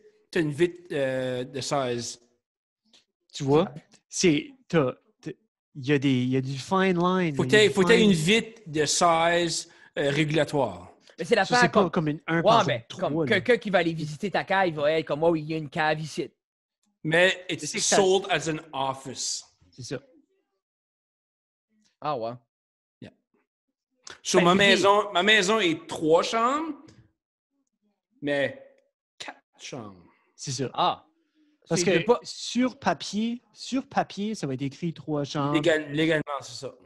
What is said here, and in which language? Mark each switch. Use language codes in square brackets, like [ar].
[fr] T'as une vitre de size. Tu vois, il y a du fine line. Faut que t'aies une vitre de size régulatoire. Mais c'est Ça, c'est pas comme une 1 par 3. Comme quelqu'un qui va aller visiter ta cave, il va être comme, oh, il y a une cave ici. [en] Mais it's sold as an office. [fr] C'est ça. Ah ouais. Yeah. So, ma maison est 3 chambres, mais 4 chambres. C'est ça. Ah. Parce que sur papier, ça va être écrit 3 chambres. Légalement, c'est ça.